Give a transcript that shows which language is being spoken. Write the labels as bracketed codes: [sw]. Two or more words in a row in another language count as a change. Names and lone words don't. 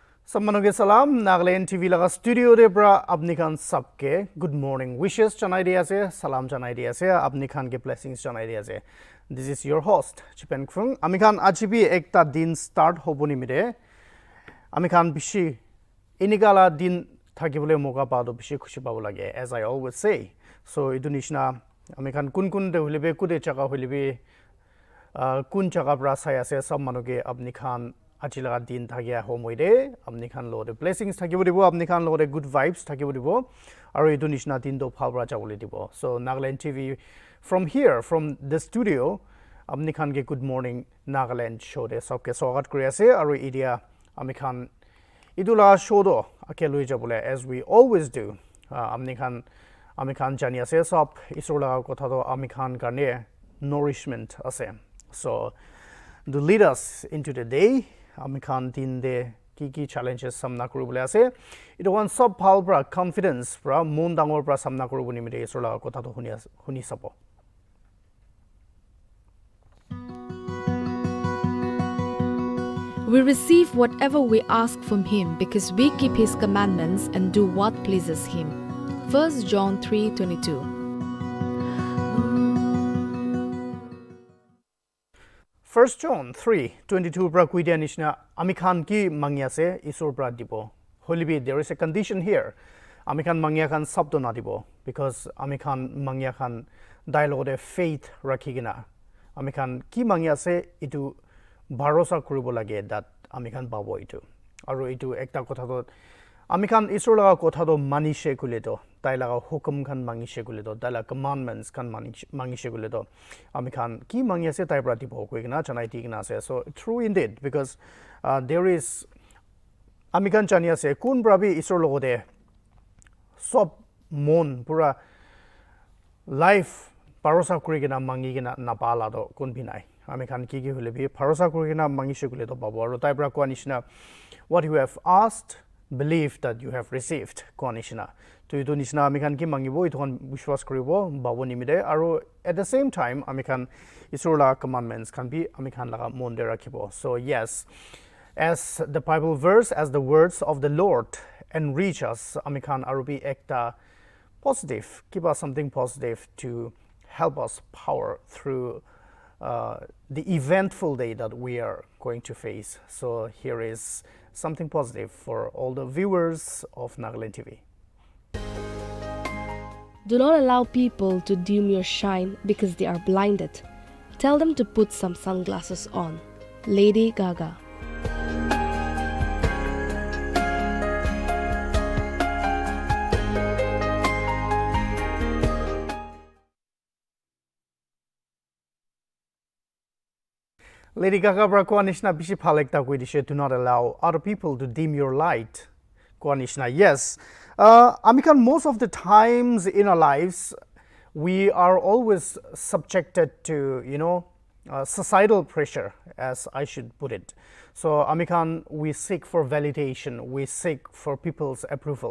[nag] Sammanuge salam Nagaland TV laga studio de bra apni khan sabke [en] good morning wishes [nag] janai dia ase salam janai dia ase apni khan ke blessings janai dia ase. [en] This is your host Chipen Krung. [nag] Ami khan ajibi ekta din start hoboni mide ami khan bishi inigala din thakibole moga pado bishi khushi pabo lage [en] as I always say. [nag] So idu nishna ami khan kun de hulibe kude jaga hulibe kun jaga bra sai ase sab manuge apni khan Achila din thagia homoide apni khan lode blessings thakibo dibo apni khan lode [en] good vibes [nag] thakibo dibo aru edu nishna din do phalbra jabole dibo. [en] So Nagaland TV from here from the studio [nag] apni khan ke [en] good morning [nag] Nagaland show de sabke swagat kori ase aru idia ami khan idula show do ake loi jabole [en] as we always do. [nag] Ami khan jani ase sab isor laga kotha do ami khan karne nourishment ase. [en] So to lead us into the day [nag] ami khan din de ki challenges samna koribole ase idu one sub phal pra confidence pra mon dangor pra samna koriboni mide isor laga kotha to huni sabo. [en] We receive whatever we ask from him because we keep his commandments and do what pleases him. 1 John 3:22. [nag] 1 John 3:22 bra kuidia nishna ami khan ki mangya se isor bra dibo. [en] Holibi there is a condition here. [nag] Ami khan mangya khan sabdo na dibo because ami khan mangya khan dialogue de faith rakhigina. Ami khan ki mangya se itu bharosa koribo lage that ami khan pabo itu. Aru itu ekta kotha to ami khan isor laga kotha to manishe kule to tai laga hukum khan mangishe kule to tai laga commandments khan mangishe kule to ami khan ki mangya se tai pra dibo koigina chanai tigina se. [en] So true indeed because there is [nag] ami khan chania se kun brabi isor logode sob mon pura life parosa kurigina mangigina napala do kun binai ami khan ki hule bi parosa kurigina mangishe kule to babo aru tai pra kwanishna [en] what you have asked believe that you have received [nag] kwanishna to idu nishna ami khan ki mangibo ithon vishwas koribo babo nimide aru [en] at the same time [nag] ami khan isor la commandments khan bi ami khan laga mon de rakhibo. [en] So yes, as the Bible verse, as the words of the Lord enrich us, [nag] ami khan aru bi ekta [en] positive, give us something positive to help us power through the eventful day that we are going to face. So here is something positive for all the viewers of Nagaland TV. Do not allow people to dim your shine because they are blinded. Tell them to put some sunglasses on. Lady Gaga. [nag] Lady Gaga bra kwanishna bishi phalekta kuidishe [en] do not allow other people to dim your light. [nag] Kwanishna yes. Ami khan [en] most of the times in our lives we are always subjected to societal pressure as I should put it. So [nag] ami khan [en] we seek for validation, we seek for people's approval.